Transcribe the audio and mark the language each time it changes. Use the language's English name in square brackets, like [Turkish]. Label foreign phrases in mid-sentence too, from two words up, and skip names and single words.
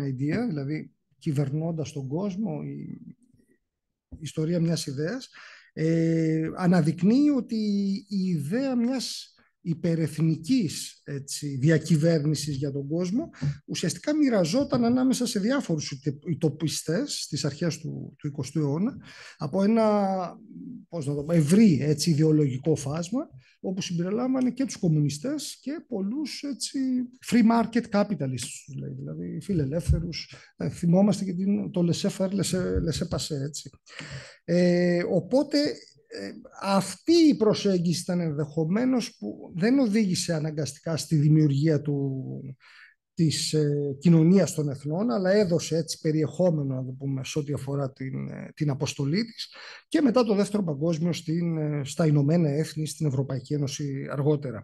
[Greek] Idea, δηλαδή κυβερνώντας τον κόσμο, η ιστορία μιας ιδέας, αναδεικνύει ότι η ιδέα μιας υπερεθνικής διακυβέρνησης για τον κόσμο ουσιαστικά μοιραζόταν ανάμεσα σε διάφορους ιτοπιστές στις αρχές του 20ου αιώνα από ένα ευρύ ιδεολογικό φάσμα, όπου συμπεριλάμβανε και τους κομμουνιστές και πολλούς [English] free market capitalists, [Greek] δηλαδή φιλελεύθερους. Θυμόμαστε και το [French] laissez-faire, laissez-passer, [Greek] έτσι. Οπότε αυτή η προσέγγιση ήταν ενδεχομένως που δεν οδήγησε αναγκαστικά στη δημιουργία της κοινωνίας των εθνών, αλλά έδωσε έτσι περιεχόμενο, να το πούμε, σε ό,τι αφορά την αποστολή της, και μετά το Δεύτερο Παγκόσμιο στα Ηνωμένα Έθνη, στην Ευρωπαϊκή Ένωση αργότερα.